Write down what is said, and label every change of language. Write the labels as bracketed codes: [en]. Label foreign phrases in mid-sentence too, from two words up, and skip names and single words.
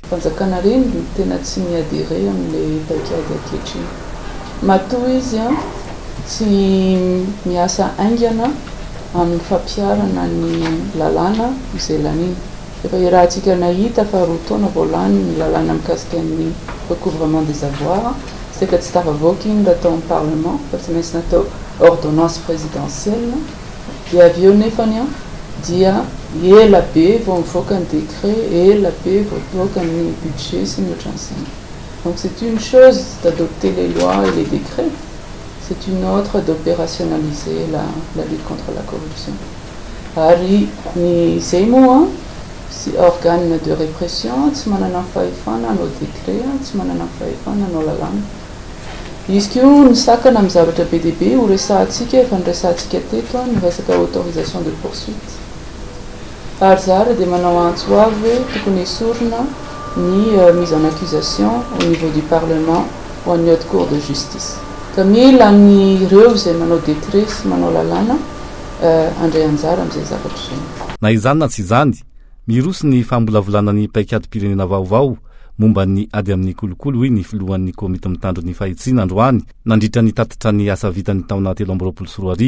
[mg] Fanjakana reny no tena tsy miadere amin'ilay paikady ankehitriny. Matoa izy tsy miasa aingana amin'ny fampiarana ny lalàna izay laniny. Efa irahantsika nahita fa roa taona vao lany ny lalàna mikasika ny [fr] recouvrement des avoirs. C'est que [mg] tsy tafavoaka iny raha tao amin'ny parlement fa tsy maintsy natao [fr] ordonnance présidentielle. [mg] Dia avy eo nefany dia ela be vao mivoaka ny décret, ela be vao mivoaka ny budget sy ny ohatran'izany. [fr] Donc c'est une chose d'adopter les lois et les décrets, c'est une autre d'opérationnaliser la lutte contre la corruption. [mg] Ary ny zay moa si [fr] organe de répression [mg] tsy manana fahefana hanao décret, tsy manana fahefana hanao lalàna. Izy kio ny sakana amin'ny zavatra be dia be ho resahantsika efa niresahantsika teto ny resaka [fr] autorisation de poursuite. [mg] Ary zara dia manao antso avy hoe tokony esorina ny [fr] mise en accusation au niveau du parlement ou en haute cour de justice. [mg] Ka mila nireo izay manao décret sy manao lalàna andray anjara amin'izay zavatra izay. Na izany na tsy izany, miroso ny fambolavolanana ny paikadym-pirenena vaovao momba ny ady amin'ny kolikoly, hoy ny filohan'ny komity mitandro ny fahitsiana androany nandritra ny tatitra ny asa vitany taona 2024.